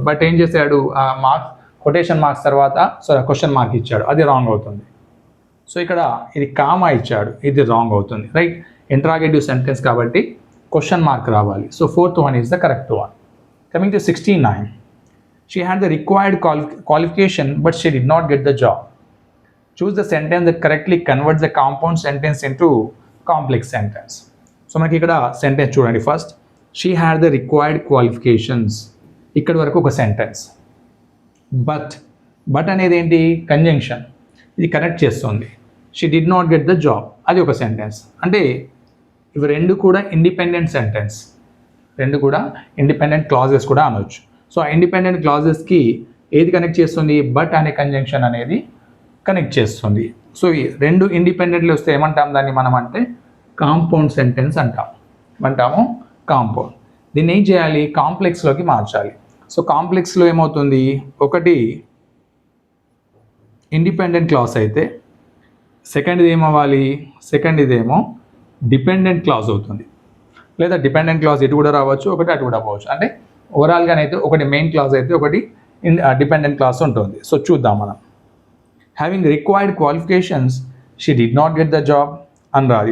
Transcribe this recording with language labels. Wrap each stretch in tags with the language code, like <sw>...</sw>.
<te>But ఏం చేశాడు, ఆ మార్క్స్ కొటేషన్ మార్క్స్ తర్వాత క్వశ్చన్ మార్క్ ఇచ్చాడు, అది రాంగ్ అవుతుంది. సో ఇక్కడ ఇది కామా ఇచ్చాడు, ఇది రాంగ్ అవుతుంది. రైట్. ఇంట్రాగేటివ్ సెంటెన్స్ కాబట్టి క్వశ్చన్ మార్క్ రావాలి.</te> <en>So fourth one is the correct one. Coming to 69. She had the required qualification but she did not get the job. Choose the sentence that correctly converts the compound sentence into complex sentence.</en> <te>So మనకి ఇక్కడ sentence చూడండి.</te> <en>first she had the required qualifications,</en> <te>ఇక్కడ వరకు ఒక sentence. But అనేది ఏంటి, conjunction, ఇది connect చేస్తుంది.</te> <en>she did not get the job,</en> <te>అది ఒక సెంటెన్స్. అంటే ఇవి రెండు కూడా ఇండిపెండెంట్ సెంటెన్స్, రెండు కూడా ఇండిపెండెంట్ క్లాజెస్ కూడా అనవచ్చు. సో ఆ ఇండిపెండెంట్ క్లాజెస్కి ఏది కనెక్ట్ చేస్తుంది, బట్ అనే కంజంక్షన్ అనేది కనెక్ట్ చేస్తుంది. సో ఈ రెండు ఇండిపెండెంట్లీ వస్తే ఏమంటాం దాన్ని మనం అంటే కాంపౌండ్ సెంటెన్స్ అంటాము కాంపౌండ్. దీన్ని ఏం చేయాలి, కాంప్లెక్స్లోకి మార్చాలి. సో కాంప్లెక్స్లో ఏమవుతుంది, ఒకటి ఇండిపెండెంట్ క్లాస్ అయితే సెకండ్ ఇది ఏమవ్వాలి, సెకండ్ ఇదేమో డిపెండెంట్ క్లాస్ అవుతుంది. లేదా డిపెండెంట్ క్లాస్ ఇటు కూడా రావచ్చు, ఒకటి అటు కూడా పోవచ్చు. అంటే ఓవరాల్గానైతే ఒకటి మెయిన్ క్లాస్ అయితే ఒకటి డిపెండెంట్ క్లాస్ ఉంటుంది. సో చూద్దాం మనం.</te> <en>Having required qualifications, she did not get the job అనరాదు.</en>